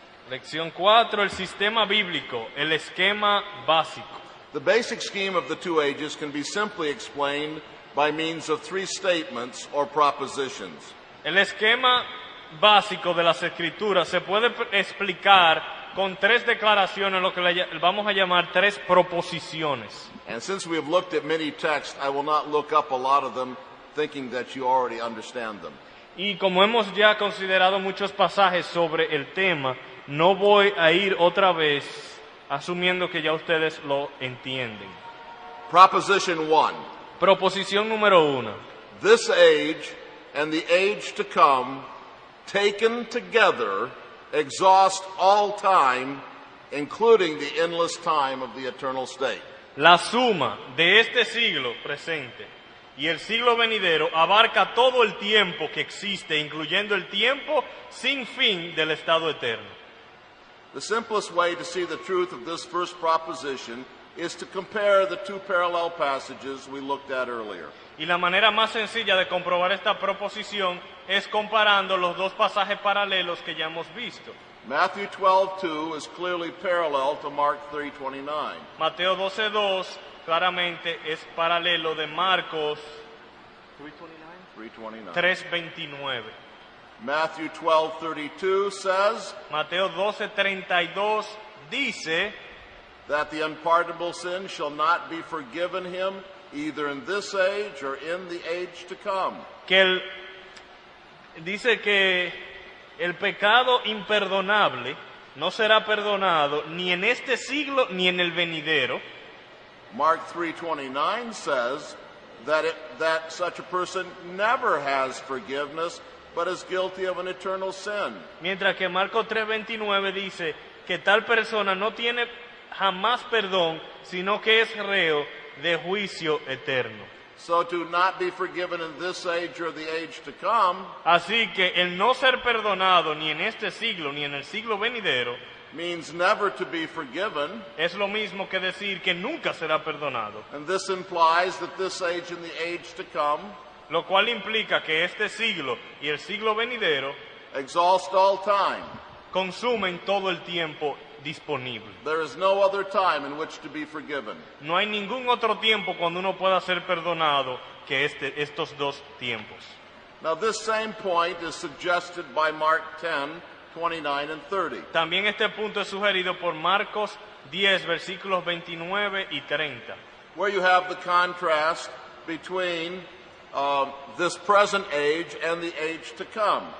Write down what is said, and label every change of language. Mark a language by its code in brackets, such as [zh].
[es] Lección 4. El sistema bíblico, el esquema básico. [en] The basic scheme of the two ages can be simply explained by means of three statements or propositions. [es] El esquema básico de las Escrituras se puede explicar con tres declaraciones, lo que vamos a llamar tres proposiciones. [en] And since we have looked at many texts, I will not look up a lot of them thinking that you already understand them. [es] Y como hemos ya considerado muchos pasajes sobre el tema, no voy a ir otra vez asumiendo que ya ustedes lo entienden. [en] Proposition 1. [es] Proposición número 1. [en] This age and the age to come, taken together, exhaust all time, including the endless time of the eternal state. [es] La suma de este siglo presente y el siglo venidero abarca todo el tiempo que existe, incluyendo el tiempo sin fin del estado eterno. [en] The simplest way to see the truth of this first proposition is to compare the two parallel passages we looked at earlier. [es] Y la manera más sencilla de comprobar esta proposición es comparando los dos pasajes paralelos que ya hemos visto. [en] Matthew 12:2 is clearly parallel to Mark 3:29. [es] Mateo 12:2 claramente es paralelo de Marcos 3:29. [en] Matthew 12:32 says [es] Mateo 12:32 dice [en] that the unpardonable sin shall not be forgiven him either in this age or in the age to come. [es] Dice que el pecado imperdonable no será perdonado ni en este siglo ni en el venidero. [en] Mark 3:29 says that such a person never has forgiveness but is guilty of an eternal sin. [es] Mientras que Marcos 3:29 dice que tal persona no tiene jamás perdón, sino que es reo de juicio eterno. [en] So to not be forgiven in this age or the age to come [es] Así que el no ser perdonado ni en este siglo ni en el siglo venidero [en] means never to be forgiven, [es] es lo mismo que decir que nunca será perdonado, [en] and this implies that this age and the age to come [es] lo cual implica que este siglo y el siglo venidero [en] exhaust all time. [es] consumen todo el tiempo disponible. [en] There is no other time in which to be forgiven. [es] No hay ningún otro tiempo cuando uno pueda ser perdonado que estos dos tiempos. [en] Now this same point is suggested by Mark 10:29 and 30. [es] También este punto es sugerido por Marcos 10, versículos 29 y 30. [en] Where you have the contrast between this present age and the age to come.